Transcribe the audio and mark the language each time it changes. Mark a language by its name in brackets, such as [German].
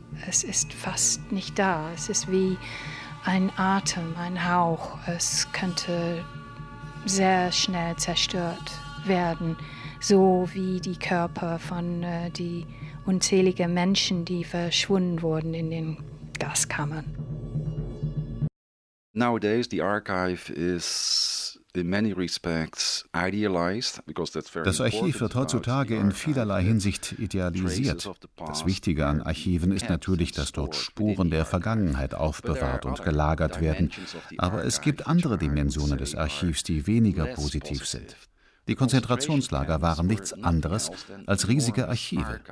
[German] Es ist fast nicht da. Es ist wie ein Atem, ein Hauch. Es könnte sehr schnell zerstört werden, so wie die Körper von die unzählige Menschen, die verschwunden wurden in den Gaskammern. [English] Nowadays the archive is in many respects idealized, because that's very [German] Das Archiv wird heutzutage in vielerlei Hinsicht idealisiert. Das Wichtige an Archiven ist natürlich, dass dort Spuren der Vergangenheit aufbewahrt und gelagert werden. Aber es gibt andere Dimensionen des Archivs, die weniger positiv sind. Die Konzentrationslager waren nichts anderes als riesige Archive.